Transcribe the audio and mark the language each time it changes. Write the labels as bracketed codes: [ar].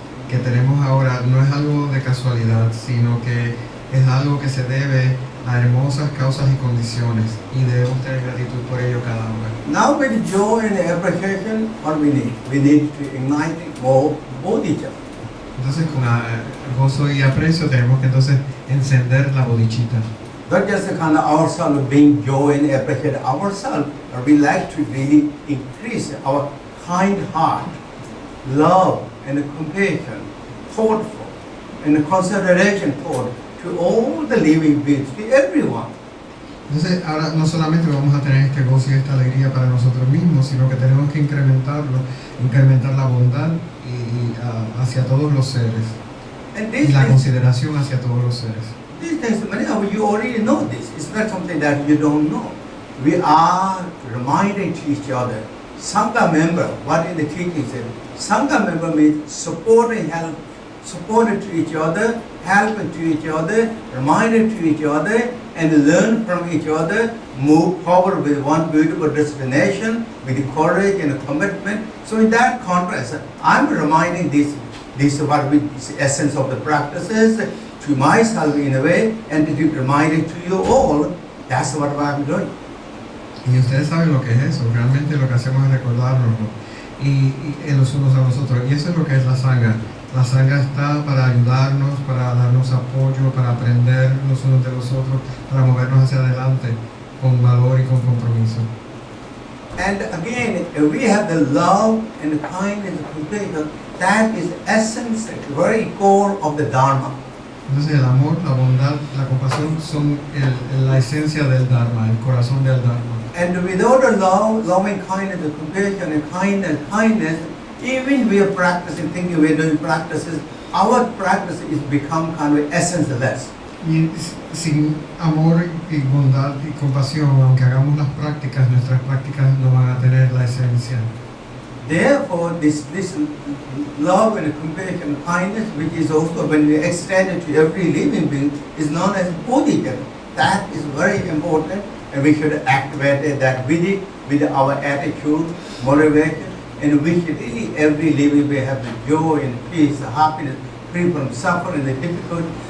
[es] que tenemos ahora no es algo de casualidad, sino que es algo que se debe a hermosas causas y condiciones y debemos tener gratitud por ello cada hora. [en] Now with joy and appreciation, what we need? We need to ignite more bodhicitta. [es] Entonces con gozo y aprecio tenemos que entonces encender la bodhicitta. [en] Not just the kind of ourselves being joy and appreciate ourselves, but we like to really increase our kind heart, love and compassion, thoughtful and consideration toward to all the living beings, to everyone. [es] Entonces, ahora no solamente vamos a tener este gozo y esta alegría para nosotros mismos, sino que tenemos que incrementar la bondad hacia todos los seres y la consideración hacia todos los seres. [en] These things, many of you already know this. It's not something that you don't know. We are reminding to each other. Sangha member, what in the teaching said, Sangha member means supporting, help, supporting to each other, helping to each other, reminding to each other, and learn from each other, move forward with one beautiful destination, with courage and commitment. So in that context, I'm reminding this what we, the essence of the practices to myself in a way, and to reminding to you all, that's what I'm doing. [es] Y ustedes saben lo que es eso, realmente lo que hacemos es recordarnos y los unos a los otros. Y eso es lo que es la Sangha. La Sangha está para ayudarnos, para darnos apoyo, para aprender los unos de los otros, para movernos hacia adelante con valor y con compromiso. [en] And again, we have the love and the kindness and compassion. That is the essence, the very core of the Dharma. [es] Entonces el amor, la bondad, la compasión son la esencia del Dharma, el corazón del Dharma. [en] And without the love, loving kindness, the compassion and kindness, even we are practicing, thinking we are doing practices, our practice is become kind of essenceless. [es] Y sin amor y bondad y compasión, aunque hagamos las prácticas, nuestras prácticas no van a tener la esencia. [en] Therefore, this love and compassion and kindness, which is also when we extend it to every living being, is known as bodhicitta. That is very important, and we should activate that with our attitude, motivation, and we should really every living being have the joy and peace, the happiness, free from suffering, the difficulty.